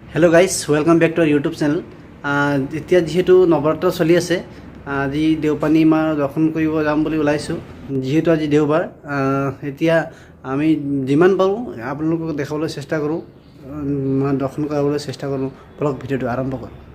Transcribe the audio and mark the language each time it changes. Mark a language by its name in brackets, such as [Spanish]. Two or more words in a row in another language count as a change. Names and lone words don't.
[English] hello guys welcome back to our YouTube channel [Assamese] এতিয়া যেহেতু নৱৰাত্ৰ চলি আছে আজি দেওপানী মাৰ দৰ্শন কৰিব যাম বুলি ওলাইছোঁ যেহেতু আজি দেওবাৰ এতিয়া আমি যিমান পাৰোঁ আপোনালোকক দেখাবলৈ চেষ্টা কৰোঁ দৰ্শন কৰাবলৈ চেষ্টা কৰোঁ ব্লগ ভিডিঅ'টো আৰম্ভ কৰোঁ